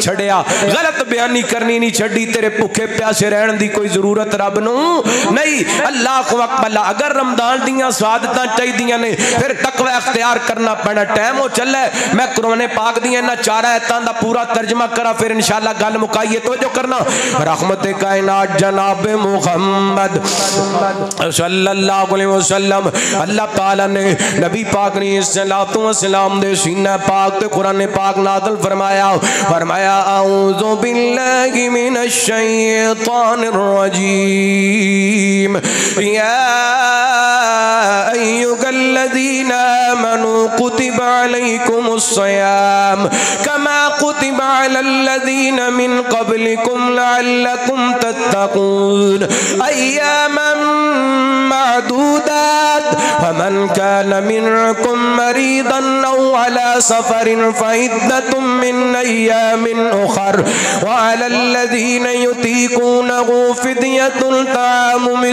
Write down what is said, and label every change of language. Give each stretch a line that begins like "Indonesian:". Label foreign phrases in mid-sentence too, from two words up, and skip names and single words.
Punjabi: چھڈیا غلط بیانی کرنی نہیں چھڈی تیرے بھکھے پیاسے رہن دی کوئی ضرورت رب نوں نہیں
Arabic: الله أكبر
Punjabi: اگر رمضان دیاں سعادتاں چاہیدیاں نے فیر تقویٰ اختیار کرنا پینا ٹائم ہو چلے میں قرآن پاک دیاں انہاں 4 آیتاں دا پورا ترجمہ کرا فیر انشاءاللہ گل مکائیے تو جو کرنا رحمت کائنات جناب محمد
Arabic: صلى الله عليه وسلم
Punjabi: اللہ تعالیٰ نے نبی پاک نے
Arabic: صلى الله عليه وسلم
Punjabi: دے سینہ پاک تے قرآن پاک نازل فرمایا فرمایا
Arabic: أعوذ بالله من الشيطان الرجيم يا أيها الذين آمنوا كتب عليكم الصيام كما كتب على الذين من قبلكم لعلكم تتقون أياما معدودات فمن كان منكم مريضا أو على سفر فعدة من أيام أخر وعلى الذين يطيقونه فدية طعام